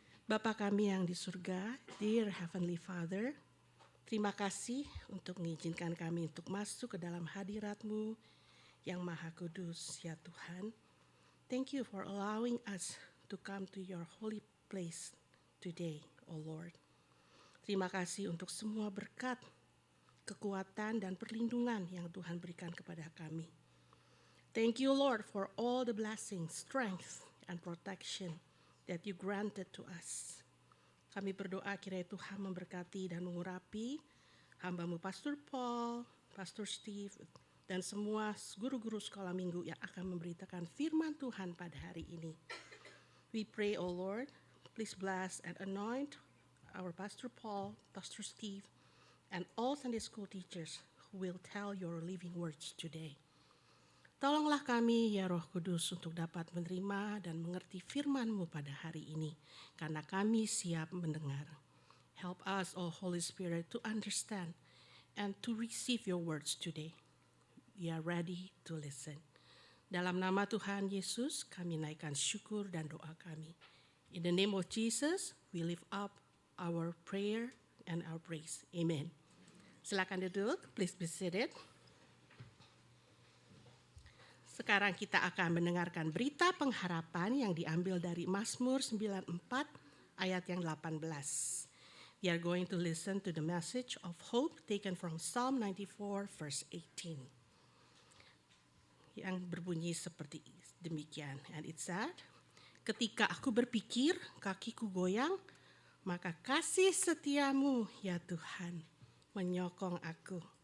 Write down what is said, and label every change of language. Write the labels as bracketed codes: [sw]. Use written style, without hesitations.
[id] Bapa kami yang di surga, [en] dear Heavenly Father, [id] terima kasih untuk mengizinkan kami untuk masuk ke dalam hadirat-Mu yang Maha Kudus, ya Tuhan. [en] Thank you for allowing us to come to your holy place today, oh Lord. [id] Terima kasih untuk semua berkat, kekuatan, dan perlindungan yang Tuhan berikan kepada kami. [en] Thank you, Lord, for all the blessings, strength, and protection that you granted to us. [id] Kami berdoa kiranya Tuhan memberkati dan mengurapi hamba-Mu Pastor Paul, Pastor Steve, dan semua guru-guru sekolah minggu yang akan memberitakan firman Tuhan pada hari ini. [en] We pray, oh Lord, please bless and anoint our Pastor Paul, Pastor Steve, and all Sunday school teachers who will tell your living words today. [id] Tolonglah kami, ya Roh Kudus, untuk dapat menerima dan mengerti firman-Mu pada hari ini, karena kami siap mendengar. [en] Help us, oh Holy Spirit, to understand and to receive your words today. We are ready to listen. [id] Dalam nama Tuhan Yesus, kami naikkan syukur dan doa kami. [en] In the name of Jesus, we lift up our prayer and our praise. Amen. [id] Silakan duduk, [en] please be seated. [id] Sekarang kita akan mendengarkan berita pengharapan yang diambil dari Mazmur 94 ayat yang 18. [en] We are going to listen to the message of hope taken from Psalm 94 verse 18. [id] Yang berbunyi seperti demikian. [en] And it said, [id] ketika aku berpikir kakiku goyang, maka kasih setiamu ya Tuhan menyokong aku.